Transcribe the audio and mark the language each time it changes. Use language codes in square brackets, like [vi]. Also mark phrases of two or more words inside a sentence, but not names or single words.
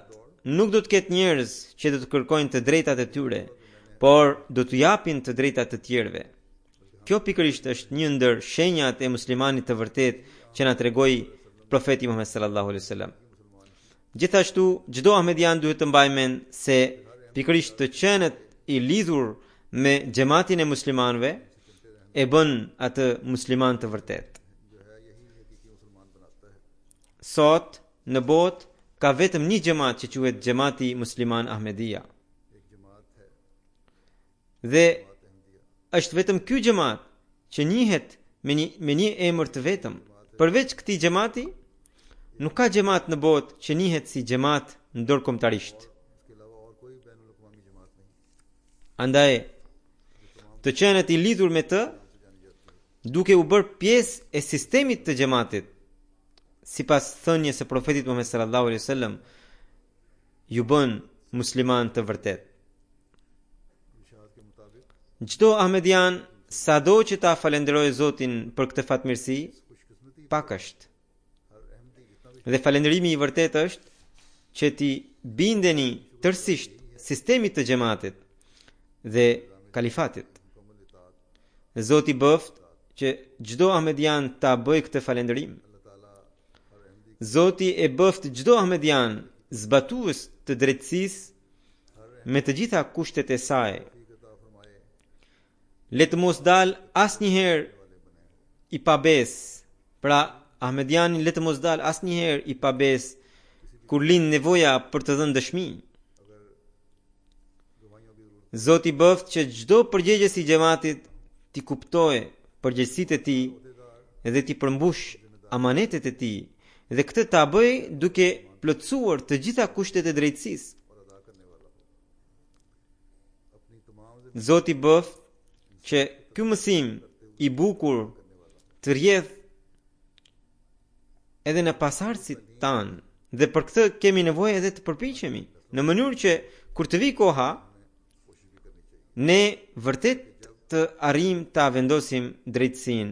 [sq] Nuk do të ketë njerëz që do të kërkojnë të drejtat e tyre, por do të japin të drejtat të tjerëve. Kjo pikërisht është një ndër shenjat e muslimanit të vërtet që na tregoi profeti Muhammed [ar] صلى الله عليه وسلم. [sq] Gjithashtu, çdo ahmedian duhet të mbajë mend se pikërisht të qenet i lidhur me xhamatin e muslimanëve e bën atë musliman të vërtet. [ur] جو ہے یہی حقیقی مسلمان بناتا ہے. [sq] Sot në botë ka vetëm një xhamat që quhet Xhamati Musliman Ahmedia. [ur] ایک جماعت ہے [sq] Dhe [ur] جماعت احمدیہ. [sq] është vetëm ky xhamat që njihet me një emër të vetëm. Përveç këtij xhamati, nuk ka xhamat në botë që njihet si xhamat ndërkombëtarisht. [ur] اس کے علاوہ اور کوئی بین الاقوامی جماعت نہیں [sq] Andaj, të qenet i lidhur me të, duke u bërë pjesë e sistemit të xhamatit, sipas thënies së profetit Muhammed [ar] صلى الله عليه وسلم, [sq] ju bën musliman të vërtet. [ur] ارشاد کے مطابق [sq] Çdo ahmedian sado që ta falenderojë Zotin për këtë fatmirësi, [ur] خوش قسمتی [sq] pak është. [ur] ہر احمدی جتنا بھی [sq] Dhe falënderimi i vërtet është që ti bindeni tërësisht sistemit të xhamatit dhe kalifatit. [ur] مکمل اطاعت [sq] Zoti bëft që çdo ahmedian ta bëjë këtë falënderim. [ur] اللہ تعالیٰ ہر احمدی [sq] Zoti e bëft çdo ahmedian zbatues të drejtësisë me të gjitha kushtet e saj. [ur] کی عطا فرمائے [sq] Le të mos dal asnjëherë i pabes. Pra, ahmediani le të mos dal asnjëherë i pabes kur lind nevoja për të dhënë dëshmi. [ur] گواہیوں کی ضرورت [sq] Zoti bëft që çdo përgjegjës i xhamatit t'i kuptojë përgjegjësitë e tij dhe t'i përmbush amanetet e tij dhe këtë ta bëj duke plotësuar të gjitha kushtet e drejtësisë. [ur] اور ادا کرنے والا ہو اپنی تمام زندگی [sq] Zoti bëft që ky mësim i bukur të rrjedh edhe në pasardhësit tanë dhe për këtë kemi nevojë edhe të përpiqemi në mënyrë që kur të vi koha ne vërtet të arrijmë ta vendosim drejtësinë